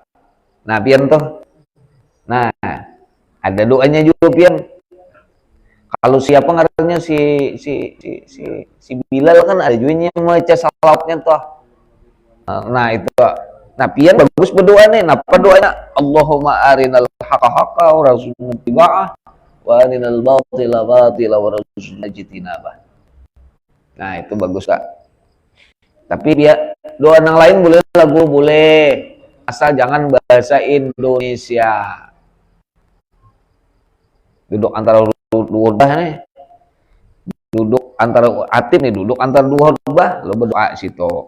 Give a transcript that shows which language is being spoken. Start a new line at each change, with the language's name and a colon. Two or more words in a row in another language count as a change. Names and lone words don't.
Banjar: Nah, pian tuh. Nah, ada doanya juga pian. Kalau siapa ngarannya si Bilal kan ada juga yang baca salawatnya toh. Nah itu. Nah pian bagus berdoa nih. Napa doanya?
Arabic: اللهم أرنا الحق حقا ورزقنا اتباعه وأرنا الباطل باطلا ورزقنا اجتنابه.
Banjar: Nah itu bagus Kak. Tapi dia doa yang lain boleh, lagu boleh, asal jangan bahasa Indonesia. Duduk antara khutbah nih, duduk antara atim nih, duduk antara 2 khutbah, lo berdoa situ.